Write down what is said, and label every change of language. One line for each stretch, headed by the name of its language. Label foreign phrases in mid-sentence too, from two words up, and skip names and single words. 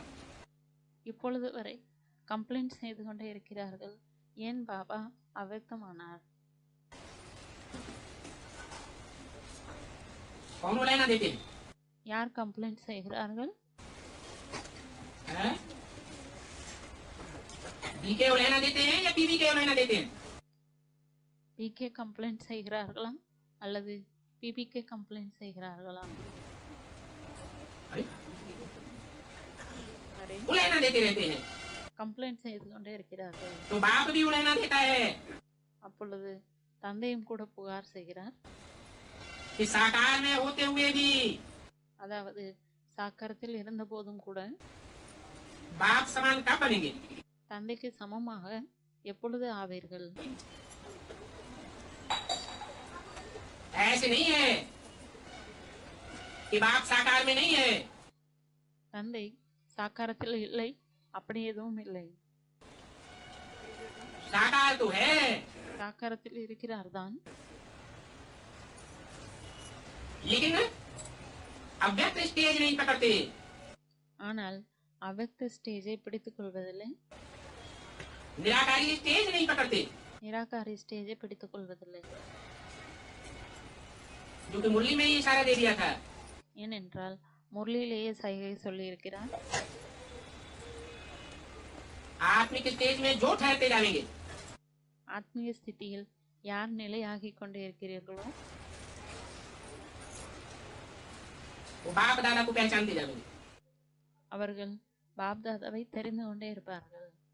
Tamil: இப்பொழுது வரை கம்ப்ளைண்ட் செய்து கொண்டே இருக்கிறார்கள், ஏன் பாபா அவ்வக்தமானார்?
Hindi: कौन उलहना देते हैं?
Tamil: யார் கம்ப்ளைண்ட் செய்கிறார்கள்?
Hindi: बीके उलहना देते हैं या पीवी के उलहना देते हैं?
Tamil: பிகே கம்ப்ளைண்ட் செய்கிறார்களா அல்லது பிபிகே கம்ப்ளைண்ட் செய்கிறார்களா?
Hindi: उलहना देते रहते हैं.
Tamil: கம்ப்ளைண்ட் செய்து கொண்டே இருக்கிறார்கள்.
Hindi: तो बाप भी उलहना देता है
Tamil: அப்பொழுது தந்தையும் கூட புகார் செய்கிறார்.
Hindi: कि साकार में होते हुए भी
Tamil: அதாவது சாக்கரத்தில் இருந்த போதும் கூட
Hindi: बाप समान कब बनेंगे.
Tamil: தந்தைக்கு சமமாக எப்பொழுது ஆவீர்கள்?
Hindi: ऐसे नहीं है कि बाप साकार में नहीं है.
Tamil: தந்தை சாக்காரத்தில் இல்லை, அப்படி எதுவும் இல்லை.
Hindi: साकार तो है,
Tamil: சாக்காரத்தில் இருக்கிறார் தான்,
Hindi: लेकिन अव्यक्त स्टेज नहीं पकड़ते.
Tamil: ஆனால் அவ்வக்த ஸ்டேஜை பிடித்துக் கொள்வதில்லை,
Hindi: निराकारी स्टेज नहीं पकड़ते,
Tamil: நிராகாரி ஸ்டேஜை பிடித்துக் கொள்வதில்லை.
Hindi: जो कि मुरली में ही इशारा दे दिया था.
Tamil: ஏனென்றால் முரளியிலேயே சைகை சொல்லி இருக்கிறார்,
Hindi: आत्मिक स्टेज में जो ठहरते जाएंगे
Tamil: ஆத்மீக ஸ்திதியில் யார் நிலையாகி கொண்டே இருக்கிறீர்களோ
Hindi: वो बाप दादा को पहचानते जाएंगे.
Tamil: அவர்கள் பாப்தாதாவை தெரிந்து கொண்டே இருப்பார்கள்.